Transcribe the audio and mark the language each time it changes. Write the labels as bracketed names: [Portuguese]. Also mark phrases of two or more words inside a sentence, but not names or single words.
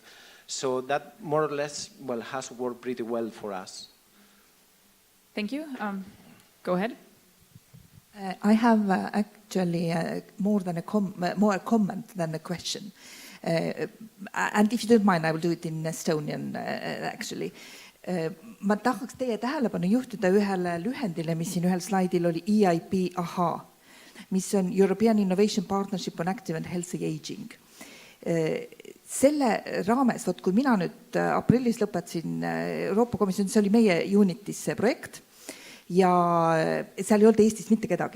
[English] So that more or less has worked pretty well for us. Thank you. Go ahead. I have actually more a comment than a question. And if you don't mind, I will do it in Estonian actually. [Estonian] Ma tahaks teie tähelepanu juhtida ühele lühendile, mis siin ühel slaidil oli, EIP AHA, mis on European Innovation Partnership on Active and Healthy Aging. Selle raames, kui mina nüüd aprillis lõpetasin Euroopa Komisjonis, see oli meie Unitis see projekt ja seal ei olnud Eestist mitte kedagi.